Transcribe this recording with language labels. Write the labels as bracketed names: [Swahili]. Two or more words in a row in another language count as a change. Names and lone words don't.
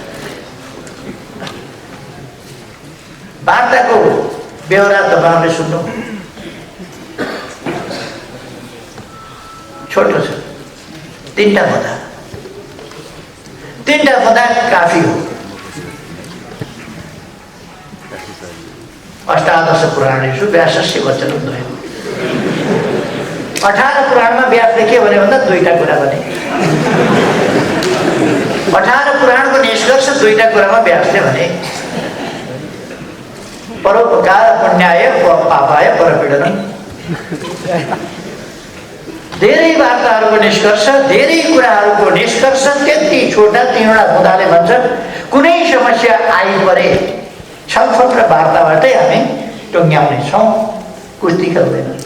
[Nepali] वार्ताको बेहोरा तपाईँहरूले सुन्नु, छोटो छ, 3टा मुद्दा। 3टा मुद्दा काफी हो। [Sanskrit] अष्टादश पुराणेषु व्यासस्य वचनं द्वयम्। [Nepali] 18 पुराणमा व्यासले के भन्यो भन्दा 2टा कुरा भने। 18 पुराणको निष्कर्ष 2टा कुरामा व्यासले भने। [Sanskrit] परोपकार पुण्याय पापाय परपीडनम्। [Nepali] धेरै वार्ताहरूको निष्कर्ष, धेरै कुराहरूको निष्कर्ष त्यति छोटा 3वटा मुद्दाले भन्छन्। कुनै समस्या आइपरे छलफल र वार्ताबाटै हामी टुङ्ग्याउने छौँ, कुस्ती खेल्दैन।